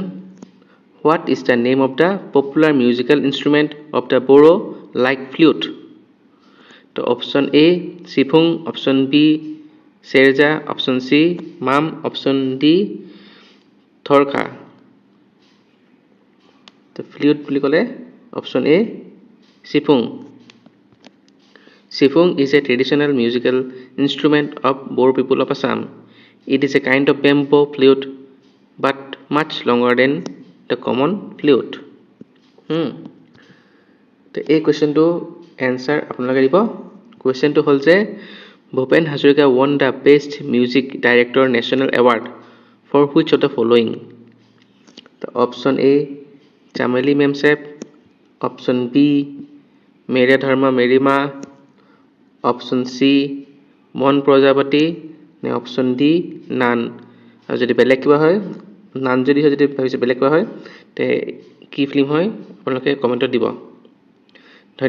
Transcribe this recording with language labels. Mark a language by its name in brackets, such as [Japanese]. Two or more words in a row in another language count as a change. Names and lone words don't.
[English] What is the name of the popular musical instrument of the Boro like flute? So option A Sifung, option B Serja, option C Mam, option D Thorka. The flute [Assamese] বুলি ক'লে [English] option A Sifung. Sifung is a traditional musical instrument of Boro people of Assam. It is a kind of bamboo flute but much longer than the common flute. [Assamese] তো এই কোৱেশ্চনটো এনসাৰ আপোনালোকে দিব কোৱেশ্চনটো হ'ল যে [English] ভূপেন হাজৰিকা won the best music director national award for which of the following? [Assamese] তো অপশন A চামেলি মেমছেপ, অপশন B মেৰিয়া ধৰ্মা মেৰিমা, অপশন C মন প্ৰজাপতি নে অপশন D নান। আৰু যদি বেলেগ কিবা হয় নান যদি হয় যদি ভাবিছে বেলেগ কিবা হয় তে কি ফিল্ম হয় আপোনালোকে কমেন্টত দিব।